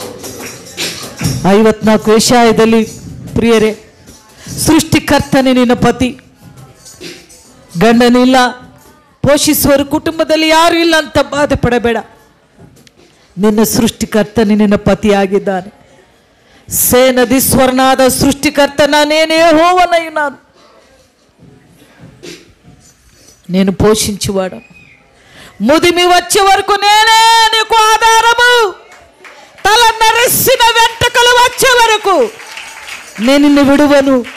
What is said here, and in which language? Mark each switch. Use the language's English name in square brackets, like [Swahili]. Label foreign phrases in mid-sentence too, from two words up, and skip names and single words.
[Kannada] 54 ಯೆಶಾಯದಲ್ಲಿ ಪ್ರಿಯರೇ, ಸೃಷ್ಟಿಕರ್ತನೇ ನಿನ್ನ ಪತಿ. ಗಂಡನಿಲ್ಲ, ಪೋಷಿಸುವರು ಕುಟುಂಬದಲ್ಲಿ ಯಾರು ಇಲ್ಲ ಅಂತ ಬಾಧೆ ಪಡಬೇಡ. ನಿನ್ನ ಸೃಷ್ಟಿಕರ್ತನೇ ನಿನ್ನ ಪತಿಯಾಗಿದ್ದಾನೆ. [Telugu] సేనదీశ్వరనాథ సృష్టికర్త నేనే యెహోవానైనాను. నేను పోషించువాడు. ముదిమి వచ్చే వరకు నేనే నీకు ఆధారము. తల నరిసిన వెంట్రుకలు వచ్చే వరకు నేను నిన్ను విడువను.